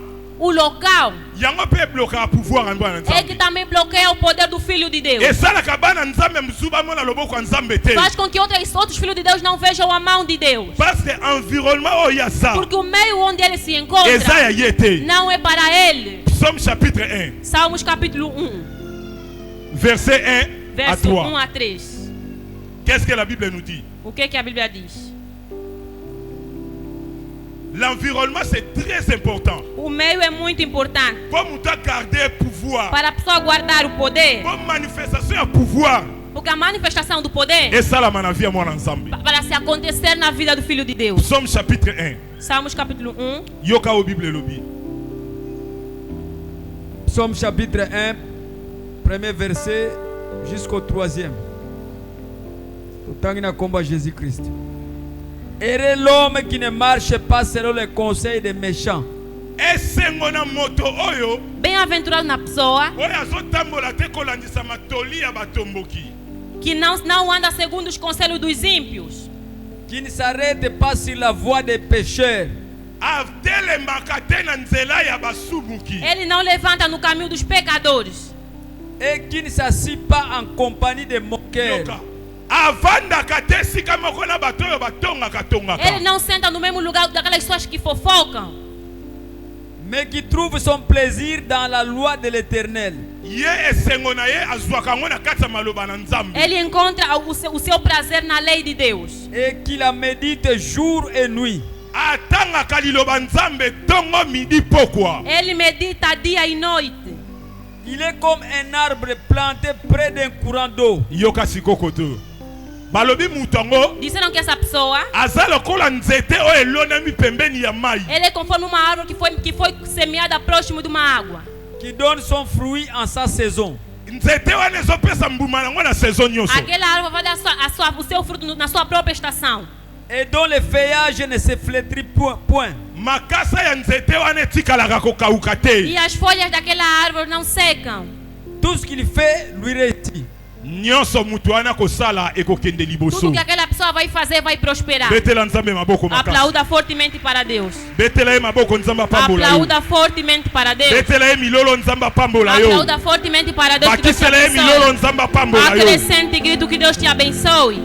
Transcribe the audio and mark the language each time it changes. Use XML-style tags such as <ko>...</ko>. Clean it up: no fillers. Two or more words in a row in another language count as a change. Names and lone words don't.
<pt>O local é que também bloqueia o poder do Filho de Deus. Faz com que outros filhos de Deus não vejam a mão de Deus. Porque o meio onde ele se encontra não é para ele. Salmos capítulo 1.</pt> <fr>Verset 1 à 3.</fr> <pt>1 a 3.</pt> <fr>Qu'est-ce que la Bible nous dit?</fr> <pt>O que a Bíblia diz?</pt> <fr>L'environnement c'est très important.</fr> <pt>O meio é muito importante.</pt> <fr>Pour garder pouvoir.</fr> <pt>Para a pessoa guardar o poder.</pt> <fr>Pour manifestation de pouvoir.</fr> <pt>Porque a manifestação do poder. Para se acontecer na vida do Filho de Deus.</pt> <fr>Psaume chapitre 1.</fr> <pt>Salmos capítulo 1.</pt> <ln>Yoka o Bible lobi.</ln> <fr>Psaume chapitre 1, premier verset jusqu'au 3e. Autant combat Jésus-Christ. Heureux l'homme qui ne marche pas selon les conseils des méchants.</fr> <pt>Bem-aventurado na pessoa que não anda segundo os conselhos dos ímpios.</pt> <fr>Qui ne s'arrête pas sur la voie des pécheurs.</fr> <pt>Ele não levanta no caminho dos pecadores.</pt> <fr>Et qui ne s'assied pas en compagnie des moqueurs.</fr> <pt>Ele não senta no mesmo lugar daquelas pessoas que fofocam.</pt> <fr>Mais qui trouve son plaisir dans la loi de l'Éternel.</fr> <pt>Ele encontra o seu prazer na lei de Deus.</pt> <fr>Et qui la médite jour et nuit.</fr> <pt>Ele medita dia e noite.</pt> <fr>Il est comme un arbre planté près d'un courant d'eau.</fr> <pt>Disseram que essa pessoa ele é conforme uma árvore que foi semeada próximo de uma água.</pt> <fr>Qui donne son fruit en sa saison.</fr> <pt>Aquela árvore vai dar o seu fruto na sua própria estação.</pt> <fr>Et dont le feuillage ne se flétrit point.</fr> <pt>E as folhas daquela árvore não secam.</pt> <fr>Tout ce qu'il fait lui réussit.</fr> <pt>Tudo que aquela pessoa vai fazer vai prosperar. Aplauda fortemente para Deus. Aplauda fortemente para Deus. Aplauda fortemente para Deus. Acrescente grito que Deus te abençoe.</pt>